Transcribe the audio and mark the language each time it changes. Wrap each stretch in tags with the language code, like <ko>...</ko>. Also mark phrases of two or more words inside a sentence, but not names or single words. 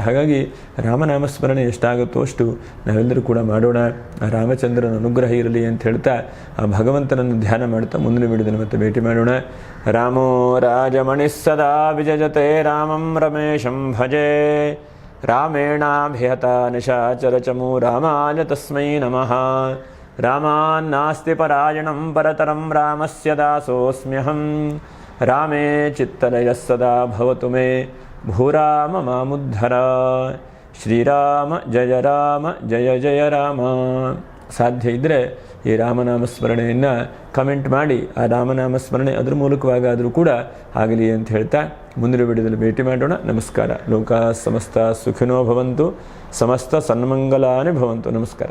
<kn>ಹಾಗಾಗಿ ರಾಮನಾಮ ಸ್ಮರಣೆ ಎಷ್ಟಾಗುತ್ತೋ ಅಷ್ಟು ನಾವೆಲ್ಲರೂ ಕೂಡ ಮಾಡೋಣ. ಆ ರಾಮಚಂದ್ರನ ಅನುಗ್ರಹ ಇರಲಿ ಅಂತ ಹೇಳ್ತಾ ಆ ಭಗವಂತನನ್ನು ಧ್ಯಾನ ಮಾಡ್ತಾ ಮುಂದಿನ ವಿಡಿಯೋದಲ್ಲಿ ಮತ್ತೆ ಭೇಟಿ ಮಾಡೋಣ.</kn> <sa>ರಾಮೋ ರಾಜಮಣಿ ಸದಾ ವಿಜಯತೆ ರಾಮಂ ರಮೇಶಂ ಭಜೆ ರಾಮೇಣಾಭಿಹತ ನಿಶಾಚರಚಮು ರಾಮಾಯ ತಸ್ಮೈ ನಮಃ. ರಾಮಾನ್ನಾಸ್ತಿ ಪರಾಯಣಂ ಪರತರಂ ರಾಮಸ್ಯ ದಾಸೋಸ್ಮ್ಯಹಂ. ರಾಮೇ ಚಿತ್ತಲಯ ಸದಾ ಭವತು ಮೇ ಭೂರಾಮ ಮಾಮುದ್ಧರ. ಶ್ರೀರಾಮ ಜಯ ಜಯ ರಾಮ.</sa> <kn>ಸಾಧ್ಯ ಇದ್ದರೆ ಈ ರಾಮನಾಮ ಸ್ಮರಣೆಯನ್ನು ಕಮೆಂಟ್ ಮಾಡಿ ಆ ರಾಮನಾಮ ಸ್ಮರಣೆ ಅದರ ಮೂಲಕವಾಗಾದರೂ ಕೂಡ ಆಗಲಿ ಅಂತ ಹೇಳ್ತಾ ಮುಂದಿನ ವಿಡಿಯೋದಲ್ಲಿ ಭೇಟಿ ಮಾಡೋಣ. ನಮಸ್ಕಾರ.</kn> <sa>ಲೋಕ ಸಮಸ್ತ ಸುಖಿನೋ ಭವಂತು, ಸಮಸ್ತ ಸನ್ಮಂಗಲಾನಿ ಭವಂತು.</sa> <kn>ನಮಸ್ಕಾರ.</kn>